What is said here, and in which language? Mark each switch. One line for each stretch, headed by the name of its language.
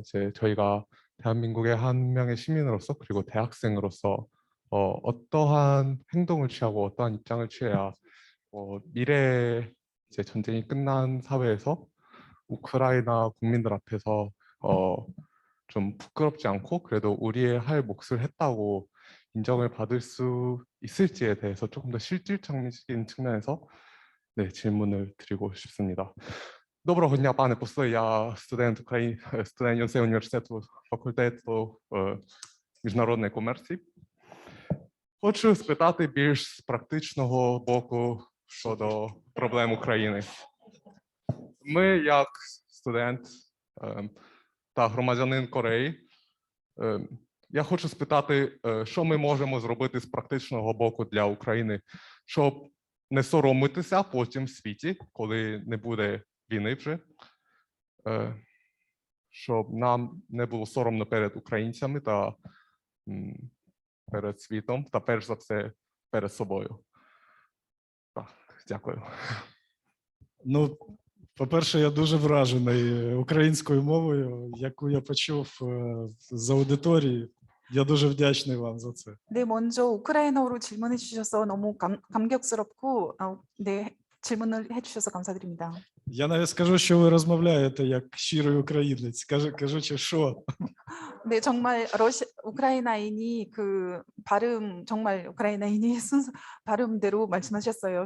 Korean: 이제 저희가 대한민국의 한 명의 시민으로서 그리고 대학생으로서 어떠한 행동을 취하고 어떠한 입장을 취해야 미래에 이제 전쟁이 끝난 사회에서 우크라이나 국민들 앞에서 좀 부끄럽지 않고 그래도 우리의 할 몫을 했다고 인정을 받을 수 있을지에 대해서 조금 더 실질적인 측면에서 네, 질문을 드리고 싶습니다.
Ukrainian: Доброго дня, пане посли. Я студент Йонсей університету факультету міжнародної комерції. Хочу спитати більш з практичного боку щодо проблем України. Ми, як студент та громадянин Кореї, я хочу спитати, що ми можемо зробити з практичного боку для України, щоб не соромитися потім в світі, коли не буде війни вже, щоб нам не було соромно перед українцями та перед світом, та перш за все перед собою. Так, дякую. Ну, по-перше, я дуже вражений українською мовою, яку я почув з аудиторії. Я дуже вдячний вам за це.
Korean: 네, 먼저 우크라이나어로 질문해 주셔서 너무 감격스럽고 네, 질문을 해 주셔서 감사드립니다.
Ukrainian: Я навіть скажу, що ви розмовляєте як щирий українець, кажучи, що.
Korean: 네, 정말 우크라이나인이 그 발음 정말 우크라이나인이 순수 발음대로 말씀하셨어요.